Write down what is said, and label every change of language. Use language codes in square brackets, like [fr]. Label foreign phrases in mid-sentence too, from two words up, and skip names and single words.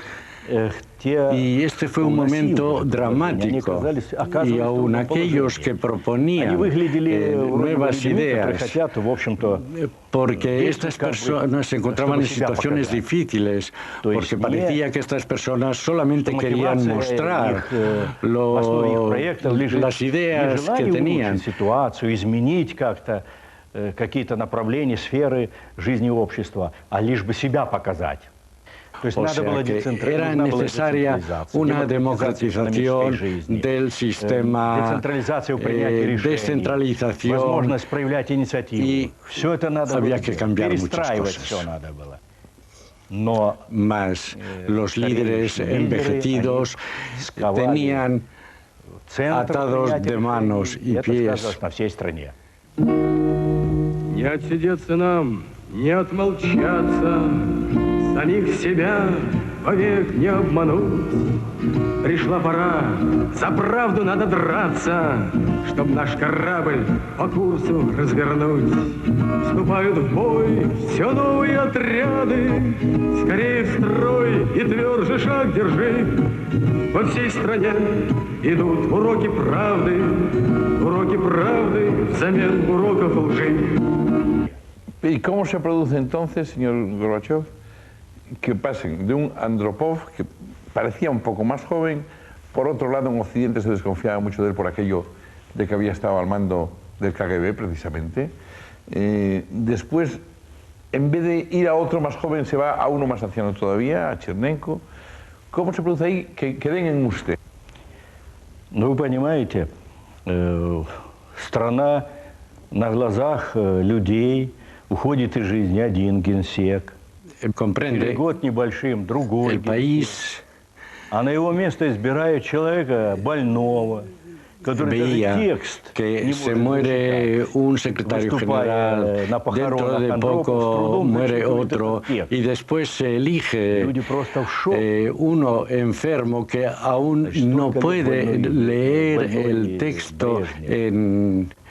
[es] Y este fue un momento dramático, y aún aquellos que proponían nuevas ideas, porque estas personas se encontraban en situaciones difíciles, porque parecía que estas personas solamente querían mostrar las ideas que tenían. [ru] Какие-то направления, сферы жизни общества, а лишь бы себя показать. [es] O sea que era necesaria una democratización del sistema, descentralización, y había que cambiar muchas cosas. Mas los líderes envejecidos tenían atados de manos y pies. [ru] Не отсидеться нам, не отмолчаться, самих себя вовек не обмануть. Пришла пора, за правду надо драться, чтоб наш корабль по курсу развернуть. Вступают в бой все новые отряды, скорее в строй и тверже шаг держи. По всей стране идут уроки правды взамен уроков лжи. [es] ¿Y cómo se produce entonces, señor Gorbachev, que pasen de un Andropov que parecía un poco más joven? Por otro lado, en Occidente se desconfiaba mucho de él por aquello de que había estado al mando del KGB, precisamente. Después, en vez de ir a otro más joven, se va a uno más anciano todavía, a Chernenko. ¿Cómo se produce ahí que den en usted? [ru] Ну, вы понимаете, страна на глазах людей уходит из жизни один генсек. Через год небольшим другой генсек. А на его место избирают человека больного, который даже текст [es] que se muere un secretario general, dentro de poco muere otro y después se elige uno enfermo que aún no puede leer el texto en